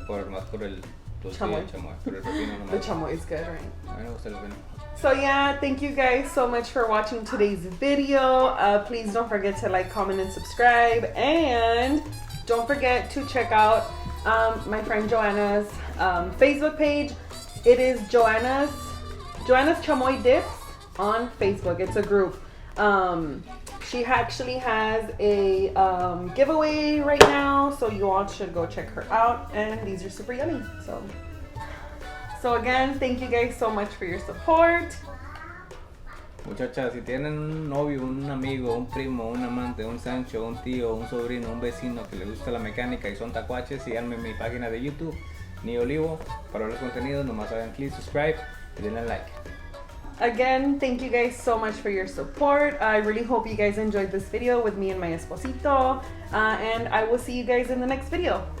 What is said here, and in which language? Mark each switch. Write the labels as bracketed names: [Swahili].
[Spanish] Más por el dulce y el chamoy. Pero el pepino no me [English] The [Spanish] gusta. [English] chamoy is good, right? [Spanish] A mí no me gusta el pepino. [English] So yeah, thank you guys so much for watching today's video. Please don't forget to like, comment, and subscribe. And don't forget to check out my friend Joanna's Facebook page. It is Joanna's Chamoy Dips on Facebook. It's a group. She actually has a giveaway right now, so you all should go check her out. And these are super yummy. So again, thank you guys so much for your support. [Spanish] Muchachas, si tienen un novio, un amigo, un primo, un amante, un Sancho, un tío, un sobrino, un vecino que le gusta la mecánica y son tacuaches, síganme en mi página de YouTube, Ni Olivo, para ver los contenidos. Nomás hagan click, subscribe y denle like. [English] Again, thank you guys so much for your support. I really hope you guys enjoyed this video with me and my esposito. And I will see you guys in the next video.